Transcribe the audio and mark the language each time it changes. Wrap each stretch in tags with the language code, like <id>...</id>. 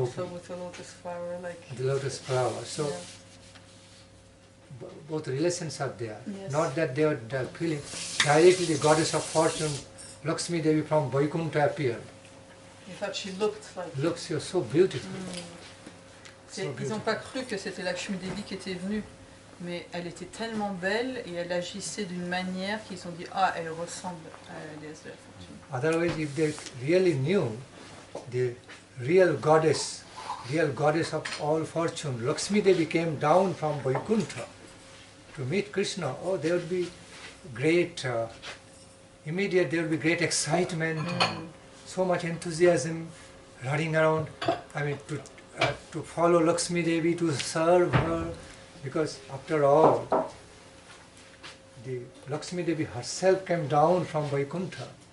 <en>Also with a lotus flower, like... The lotus flower. So both relations are there. Yes. Not that they are feeling directly the goddess of fortune, Lakshmi Devi from Vaikuntha appeared. In fact, she looked like... Looks, you're so beautiful.</en> <fr>Ils n'ont pas cru que c'était Lakshmi Devi qui était venue, mais elle était tellement belle et elle agissait d'une manière qu'ils ont dit « Ah, elle ressemble à la déesse de la fortune ».</fr> <en>Otherwise, if they really knew the real goddess of all fortune, Lakshmi Devi came down from Vaikuntha to meet Krishna, oh, there would be great, immediate, there would be great excitement, so much enthusiasm, running around, I mean, to follow Lakshmi Devi, to serve her, because after all, the Lakshmi Devi herself came down from Vaikuntha.</en>